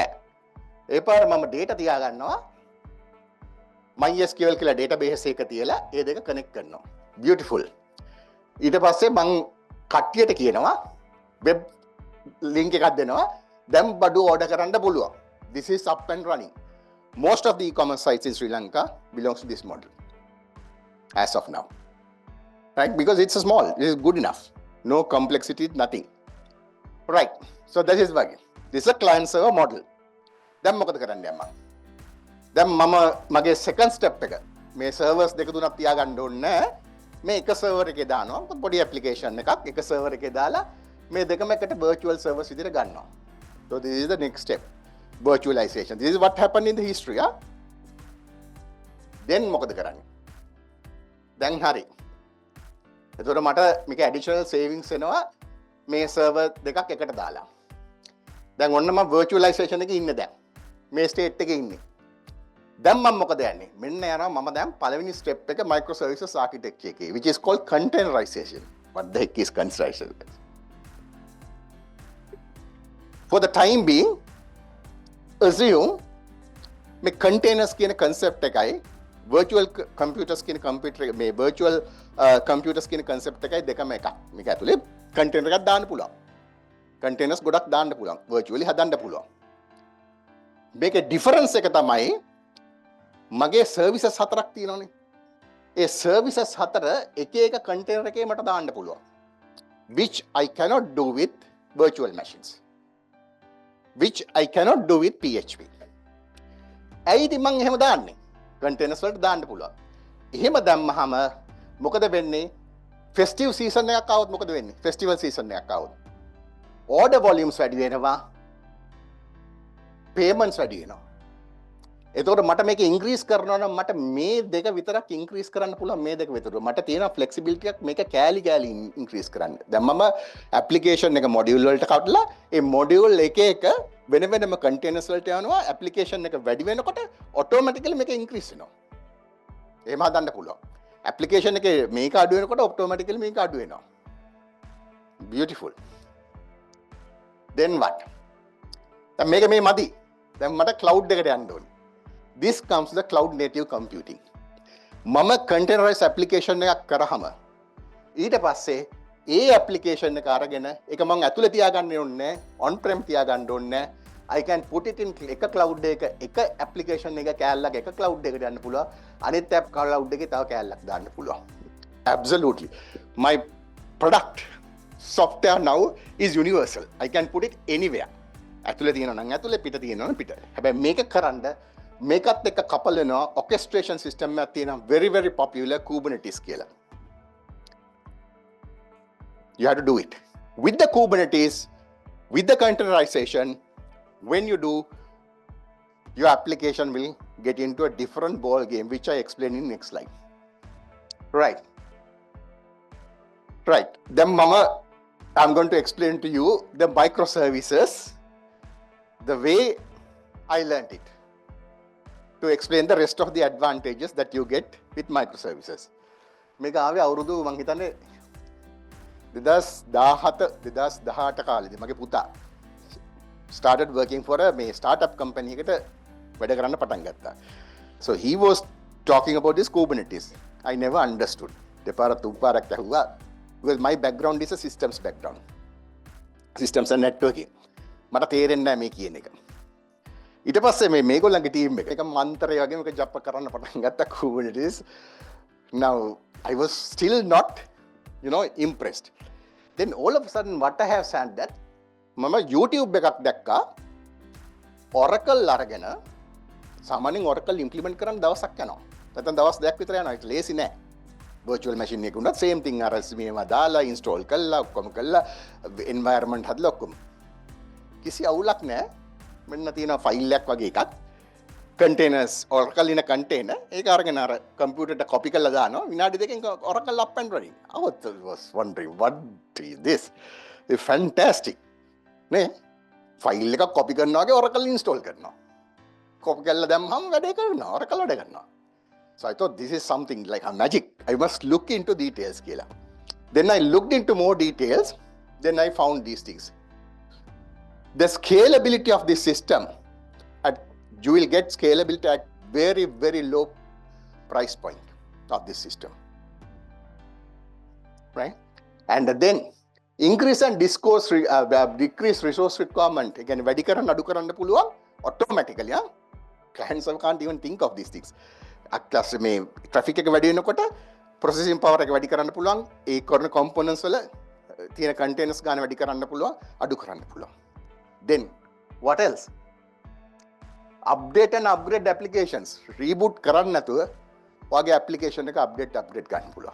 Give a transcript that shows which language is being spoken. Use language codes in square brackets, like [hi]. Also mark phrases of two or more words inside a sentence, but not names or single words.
[si] ඒ පාර මම data තියාගන්නවා MySQL කියලා database එක තියලා ඒ දෙක connect කරනවා. Beautiful. ඊට පස්සේ මම කට්ටියට කියනවා [en] web link [si] එකක් දෙනවා. දැන් බඩු order කරන්න පුළුවන්. [en] This is up and running. Most of the e-commerce sites in Sri Lanka belongs to this model as of now. Right? Because it's small, it is good enough. No complexity, nothing. Right. So that is why. This is a client server model. [si] දැන් මොකද කරන්න යන්නේ මම? දැන් මම මගේ [en] second step [si] එක මේ servers දෙක තුනක් තියාගන්න ඕනේ නැහැ. මේ එක server එකේ දානවා. පොඩි application එකක් එක server එකේ දාලා මේ දෙකම එකට [en] virtual servers [si] විදිහට ගන්නවා. [en] So this is the next step. Virtualization. This is what happened in the history. [si] Then මොකද කරන්නේ? දැන් හරි. එතකොට මට මේක [en] additional savings [si] එනවා මේ server දෙකක් එකට දාලා. දැන් ඔන්න මම virtualization එකේ ඉන්නේ දැන්. මේ state එකේ ඉන්නේ. දැන් මම මොකද යන්නේ? මෙන්න යනවා මම දැන් පළවෙනි step එක [en] microservices architecture [si] එකේ, [en] which is called containerization. What the heck is containerization? For the time being, assume [si] මේ containers කියන concept එකයි [en] virtual computers [si] කියන [en] virtual computers [si] කියන concept එකයි දෙකම එකක්. මේක ඇතුලේ container එකක් දාන්න පුළුවන්. containers ගොඩක් දාන්න පුළුවන්. virtually හදන්න පුළුවන්. මේකේ difference එක තමයි මගේ services 4ක් තියෙනවානේ. ඒ services 4 එක එක container එකේ මට දාන්න පුළුවන්. [en] Which I cannot do with virtual machines. which I cannot do with PHP. [si] ඇයි ඉතින් මං එහෙම දාන්නේ? containers වලට දාන්න පුළුවන්. එහෙම දැම්මහම මොකද වෙන්නේ? [en] festive season [si] එකක් આવොත් මොකද වෙන්නේ? [en] festival season [si] එකක් આવොත් [en] order volumes [si] වැඩි වෙනවා, payments වැඩි වෙනවා. එතකොට මට මේක ඉන්ක්‍රීස් කරනවා නම් මට මේ දෙක විතරක් ඉන්ක්‍රීස් කරන්න පුළුවන්. මේ දෙක විතර මට තියෙන ෆ්ලෙක්සිබිලිටි එකක් මේක කෑලි ඉන්ක්‍රීස් කරන්න. දැන් මම ඇප්ලිකේෂන් එක මොඩියුල් වලට කඩලා ඒ මොඩියුල් එක එක වෙන වෙනම කන්ටේනර්ස් වලට යනවා. ඇප්ලිකේෂන් එක වැඩි වෙනකොට ඔටෝමැටිකලි මේක ඉන්ක්‍රීස් වෙනවා. එහෙම හදන්න පුළුවන්. ඇප්ලිකේෂන් එකේ මේක අඩු වෙනකොට ඔටෝමැටිකලි මේක අඩු වෙනවා. [en] beautiful. then what? [si] දැන් මේක මේ මදි. දැන් මට cloud එකට යන්න ඕනේ. [en] This comes the cloud native computing. [si] මම [en] containerized application [si] එකක් කරාම ඊට පස්සේ ඒ application එක අරගෙන ඒක මම ඇතුලේ තියාගන්න ඕනේ [en] on prem [si] තියාගන්න ඕනේ. [en] I can put it in [si] එක cloud එක application එක කෑල්ලක් එක cloud එකට යන්න පුළුවන්. අනිත් app cloud එකේ තව කෑල්ලක් දාන්න පුළුවන්. [en] Absolutely. My product software now is universal. I can put it anywhere. [si] ඇතුලේ තියෙනවා නම් ඇතුලේ පිට තියෙනවා නම් පිට. හැබැයි මේක කරන්න මේකත් එක්ක කපල් වෙනවා [en] orchestration system [si] එකක් තියෙනවා [en] very very popular [si] Kubernetes කියලා. [en] You have to do it with the Kubernetes, with the containerization. When you do, your application will get into a different ball game, which I explain in next slide. Right. Then I'm going to explain to you the microservices, the way I learned it, to explain the rest of the advantages that you get with microservices. [si] මේක ආවේ අවුරුදු මං හිතන්නේ 2018 කාලෙදී මගේ පුතා [en] started working for a startup company [si] එකට වැඩ කරන්න පටන් ගත්තා. [en] So he was talking about this Kubernetes. I never understood. [si] දෙපාරක් තුන්පාරක් ඇහුවා. [en] Because my background is a systems background. Systems and networking. [si] මට තේරෙන්නේ නැහැ මේ කියන එක. ඊට පස්සේ මේගොල්ලන්ගේ ටීම් එක මන්තරය වගේ මේක ජප් කරන්න පටන් ගත්තා Kubernetes. [en] Now I was still not impressed. Then all of a sudden what I have said that [si] මම YouTube එකක් දැක්කා Oracle අරගෙන සාමාන්‍යයෙන් Oracle implement කරන්න දවසක් යනවා. නැත්නම් දවස් දෙකක් විතර යනවා. ඒක ලේසි නෑ. [en] virtual machine [si] එක උනත් [en] same thing [si] අර මේවා දාලා install කළා ඔක්කොම කළා environment හදලා ඔක්කොම. කිසි අවුලක් නෑ. මෙන්න තියෙන ෆයිල් එකක් වගේ එකක් containers [en] Oracle in a container [si] ඒක අරගෙන අර computer එකට copy කරලා දානවා විනාඩි දෙකකින් Oracle [en] up and running. I was wondering what is this? It's fantastic. [si] නේ ෆයිල් එකක් copy කරනවා වගේ Oracle install කරනවා. copy කරලා දැම්මම වැඩේ කරනවා Oracle වැඩ කරනවා. [en] So I thought this is something like a magic. I must look into details කියලා. Then I looked into more details. Then I found these things. The scalability of this system, you will get scalability at very, very low price point of this system. Right? And then increase and decrease resource requirement. Again, [si] වැඩි කරන්න අඩු කරන්න පුළුවන් automatically. [en] Clients can't even think of these things. [si] අක්ලස් මේ traffic එක වැඩි වෙනකොට [en] processing power [si] එක වැඩි කරන්න පුළුවන්. ඒ කරන components වල තියෙන containers ගන්න වැඩි කරන්න පුළුවන්, අඩු කරන්න පුළුවන්. [en] Then what else? Update and upgrade applications. [si] Reboot කරන්න නැතුව ඔයාගේ application එක update ගන්න පුළුවන්.